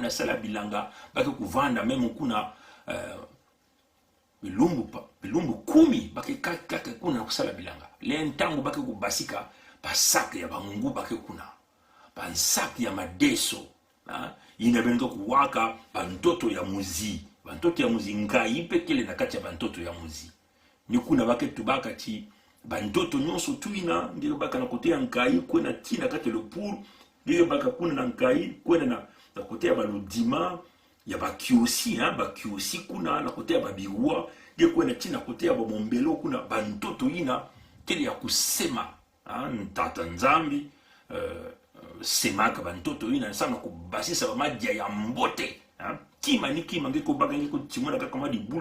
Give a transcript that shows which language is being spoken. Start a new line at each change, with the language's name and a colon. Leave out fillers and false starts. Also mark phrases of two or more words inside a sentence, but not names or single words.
Kituba (Democratic Republic of Congo): kwenda sala bilanga bake kuvanda meme kuna bilumbu kumi bake kaka kuna kusala bilanga le ntango bake kubasika basaka ya bangu bake kuna bansaki ya madeso inabendo kuwaka bantoto ya muzi ngai pekele na kati ya bantoto ya muzi ni kuna bake tubaka ti bantoto nyonso tuina ndio baka na kote ya ngai kwena tina kati le pour ndio baka kuna na ngai kwena na kote ya baludima ya bakiosi bakiosi kuna na kote ya babiwa ndio kwena tina kote ya bamombelo kuna bantoto ina tele ya kusema ntata nzambi semaka bantoto ina sana kubasisa bamadia ya mbote kima ni kima ngeko baga ngeko chimuna kaka madi bulu